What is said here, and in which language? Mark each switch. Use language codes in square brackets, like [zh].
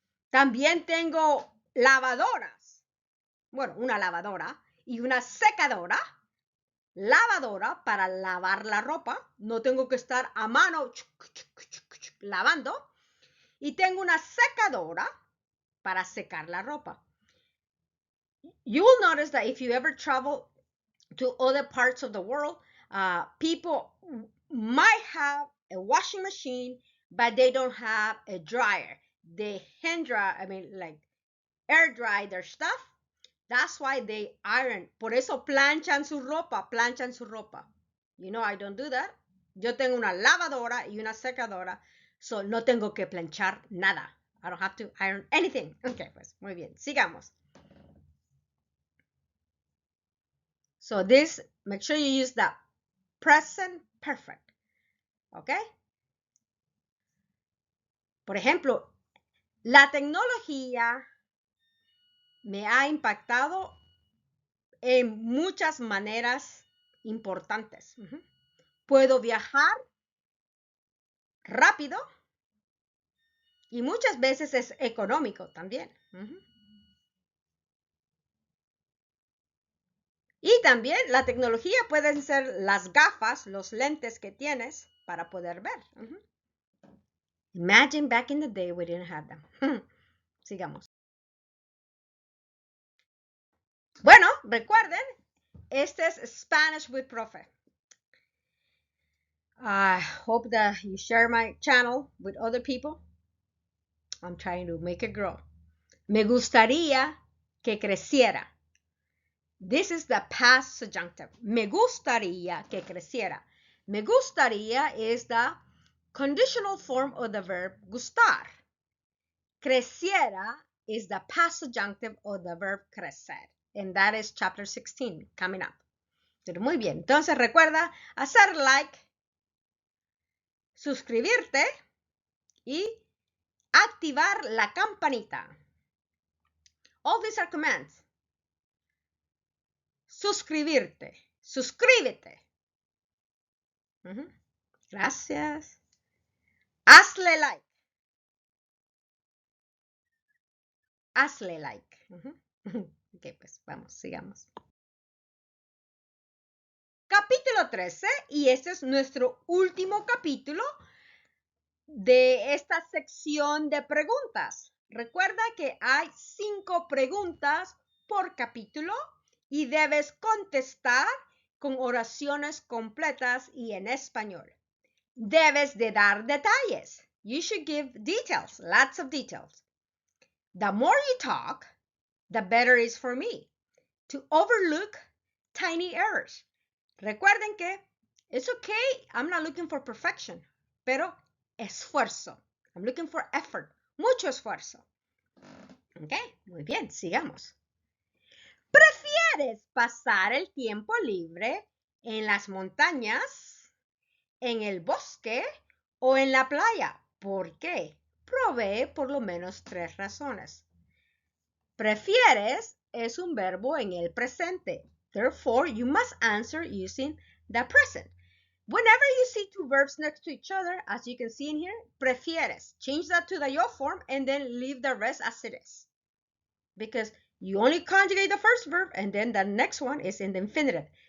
[es] También tengo lavadoras. Bueno, una lavadora y una secadora. Lavadora para lavar la ropa. No tengo que estar a mano lavando. Y tengo una secadora para secar la ropa. [en] You will notice that if you ever travel to other parts of the world, people might have a washing machine, but they don't have a dryer. They hand dry, like air dry their stuff. That's why they iron. [es] Por eso planchan su ropa. [en] You know, I don't do that. [es] Yo tengo una lavadora y una secadora, so no tengo que planchar nada. [en] I don't have to iron anything. [es] Okay, pues muy bien, sigamos. [en] So this, make sure you use the present perfect. [es] ¿Ok? Por ejemplo, la tecnología me ha impactado en muchas maneras importantes. Puedo viajar rápido y muchas veces es económico también. Y también la tecnología pueden ser las gafas, los lentes que tienes para poder ver. [en] Imagine back in the day we didn't have them. [es] Sigamos. Bueno, recuerden, este es Spanish with Profe. [en] I hope that you share my channel with other people. I'm trying to make it grow. [es] Me gustaría que creciera. [en] This is the past subjunctive. [es] Me gustaría que creciera. [en] Me gustaría is the conditional form of the verb gustar. creciera is the past subjunctive of the verb crecer. And that is chapter 16 coming up. [es] Pero muy bien. Entonces recuerda hacer like, suscribirte y activar la campanita. [en] All these are commands. [es] Suscribirte. Suscríbete. Gracias. Hazle like. Hazle like. Ok, pues vamos, sigamos. Capítulo 13, y este es nuestro último capítulo de esta sección de preguntas. Recuerda que hay 5 preguntas por capítulo y debes contestar con oraciones completas y en español. Debes de dar detalles. [en] You should give details, lots of details. The more you talk, the better it is for me to overlook tiny errors. [es] Recuerden que [en] it's okay, I'm not looking for perfection, [es] pero esfuerzo. [en] I'm looking for effort, [es] mucho esfuerzo. Ok, muy bien, sigamos. ¿Prefieres pasar el tiempo libre en las montañas, en el bosque o en la playa? ¿Por qué? Provee por lo menos 3 razones. Prefieres es un verbo en el presente. [en] Therefore, you must answer using the present. Whenever you see 2 verbs next to each other, as you can see in here, prefieres. Change that to the yo form and then leave the rest as it is. Because you only conjugate the first verb and then the next one is in the infinitive.